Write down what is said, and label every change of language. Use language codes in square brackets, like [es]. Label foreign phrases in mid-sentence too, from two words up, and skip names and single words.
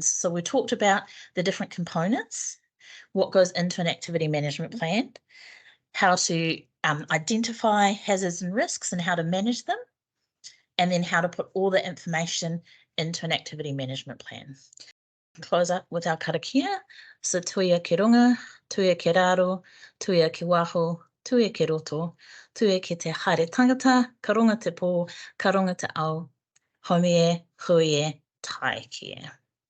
[en] So we talked about the different components, what goes into an activity management plan, how to identify hazards and risks and how to manage them, and then how to put all the information into an activity management plan. Close up with our karakia. [mi] So tuia ki runga, tuia ki raro, tuia ki waho, tuia ki roto, tuia ki te haere tangata, ka runga te pō, ka runga te ao, haumie, hui e, tai ki e.